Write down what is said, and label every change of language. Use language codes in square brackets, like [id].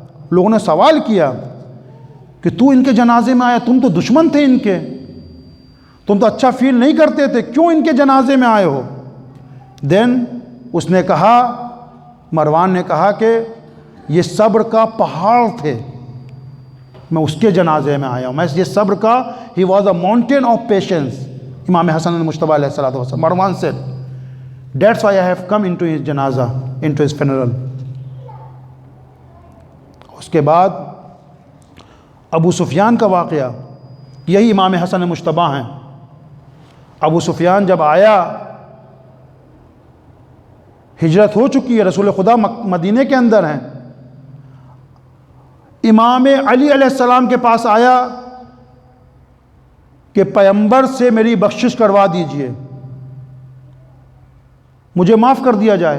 [ur] لوگوں نے سوال کیا کہ تو ان کے جنازے میں آیا, تم تو دشمن تھے ان کے, تم تو اچھا فیل نہیں کرتے تھے, کیوں ان کے جنازے میں آئے ہو؟ دین اس نے کہا, مروان نے کہا کہ یہ صبر کا پہاڑ تھے, میں اس کے جنازے میں آیا ہوں. میں یہ صبر کا, [en] He was a mountain of patience. Imam Hasan Mujtaba علیہ الصلوۃ والسلام, Marwan said, that's why I have come into his جنازہ, into his funeral. [ur] اس کے بعد ابو سفیان کا واقعہ, یہی امام حسن مجتبی ہیں. ابو سفیان جب آیا, ہجرت ہو چکی ہے, رسول خدا مدینے کے اندر ہیں, امام علی علیہ السلام کے پاس آیا کہ پیغمبر سے میری بخشش کروا دیجئے, مجھے معاف کر دیا جائے.